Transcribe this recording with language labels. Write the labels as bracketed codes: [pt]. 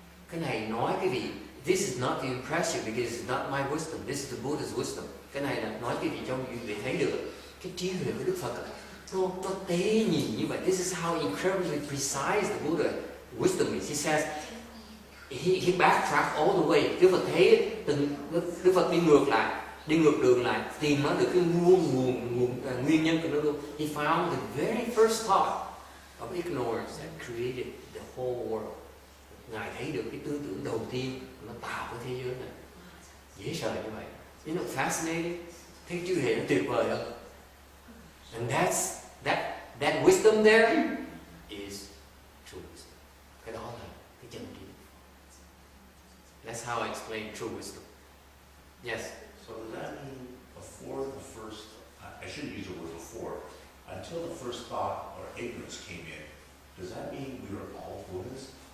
[vi] Cái này nói cái gì? [en] This is not to impress you because it's not my wisdom. This is the Buddha's wisdom. [vi] Cái này là nói cái gì cho quý vị thấy được cái trí huệ của Đức Phật. Nó tế nhị như vậy. [en] This is how incredibly precise the Buddha wisdom is. He says, he backtracked all the way. [vi] Đức Phật thấy Đức Phật đi ngược đường lại, tìm nó được cái nguyên nhân của nó luôn. [en] He found the very first thought of ignorance that created the whole world. [vi] Ngài thấy được cái tư tưởng đầu tiên nó tạo cái thế giới này. Dễ sợ như vậy. [en] You know, fascinating. [vi] Thấy chư hệ nó tuyệt vời không? [en] And that wisdom there is true wisdom. [vi] Cái đó là cái chân lý. [en] That's how I explain true wisdom. Yes. So does that mean before the first, I shouldn't use the word before, until the first thought or ignorance came in, does that mean we were all Buddhists?